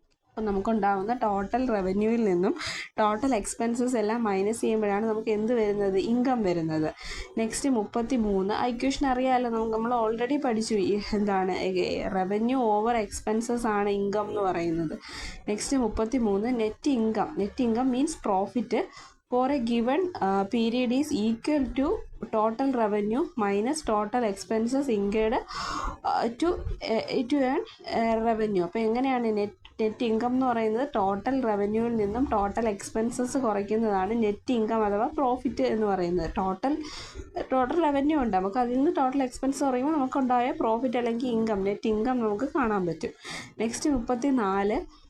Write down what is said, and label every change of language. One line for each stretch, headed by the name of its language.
Malayalam: അപ്പോൾ നമുക്കുണ്ടാകുന്ന ടോട്ടൽ റവന്യൂവിൽ നിന്നും ടോട്ടൽ എക്സ്പെൻസസ് എല്ലാം മൈനസ് ചെയ്യുമ്പോഴാണ് നമുക്ക് എന്ത് വരുന്നത്? ഇൻകം വരുന്നത്. നെക്സ്റ്റ് 33 ഇക്വേഷൻ അറിയാമല്ലോ, നമ്മൾ ഓൾറെഡി പഠിച്ചു. റവന്യൂ ഓവർ എക്സ്പെൻസസ് ആണ് ഇൻകം എന്ന് പറയുന്നത്.
English: Next 33 net income means profit for a given period is equal to total revenue minus total expenses incurred to earn revenue.
Malayalam: അപ്പോൾ എങ്ങനെയാണ് നെറ്റ് ഇൻകം എന്ന് പറയുന്നത്? ടോട്ടൽ റവന്യൂവിൽ നിന്നും ടോട്ടൽ എക്സ്പെൻസസ് കുറയ്ക്കുന്നതാണ് നെറ്റ് ഇൻകം അഥവാ profit എന്ന് പറയുന്നത്. ടോട്ടൽ റവന്യൂ ഉണ്ട്, നമുക്ക് അതിൽ നിന്ന് ടോട്ടൽ എക്സ്പെൻസ് കുറയുമ്പോൾ നമുക്കുണ്ടായ പ്രോഫിറ്റ് അല്ലെങ്കിൽ നെറ്റ് ഇൻകം നമുക്ക് കാണാൻ പറ്റും. നെക്സ്റ്റ് 34